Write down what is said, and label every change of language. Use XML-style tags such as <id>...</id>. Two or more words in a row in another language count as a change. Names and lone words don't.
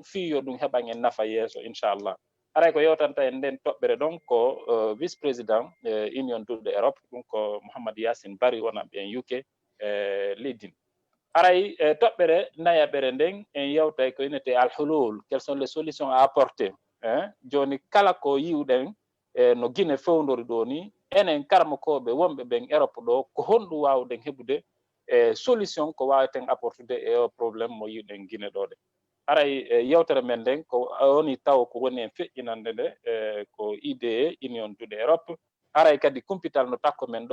<ff>fi yo ɗum heɓan en nafa yeeso inchallah haray ko yewtanta en nden toɓɓere ɗon ko</ff> <fr>vice président union</fr> <ff>duɗe Europe ɗum ko Mouhamadou Yassine Bari wonan ɓe en UK Lidin haray toɓɓere nayaɓere nden en yewtay ko innete al-hulul</ff> <fr>quelles sont les solutions à apporter</fr> <ff>joni kala ko yiwɗen no Guinée fewndori ɗo ni enen karmakoɓe wonɓe ɓen Europe ɗo ko honɗum wawɗen heɓude solution ko wawaten apportude e o probléme mo yiwɗen Guinée ɗo ɗe haray yewtere men nden ko woni taw ko woni en feƴƴinande nde ko IDE union duɗe Europe haray kadi kumpital no takko men</ff>